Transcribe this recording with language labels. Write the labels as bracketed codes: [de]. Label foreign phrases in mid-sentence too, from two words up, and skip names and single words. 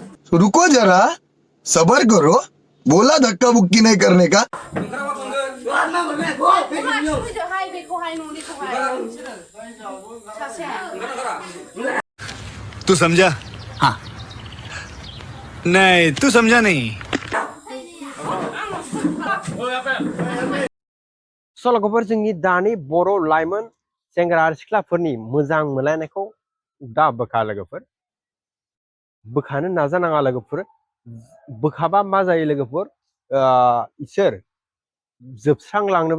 [hi] रुको जरा, सबर करो, बोला धक्का बुक्की नहीं करने का। तू समझा? हाँ। नहीं, तू समझा नहीं। [brx] सल'फोर जोंनि दानि बर' लाइमोन सेंग्रा सिख्लाफोरनि मोजां मोनलायनायखौ दा बोखा लोगोफोर बोखानो नाजानाङा लोगोफोर बोखाबा मा जायो लोगोफोर इसोर जोबस्रांलांनोबो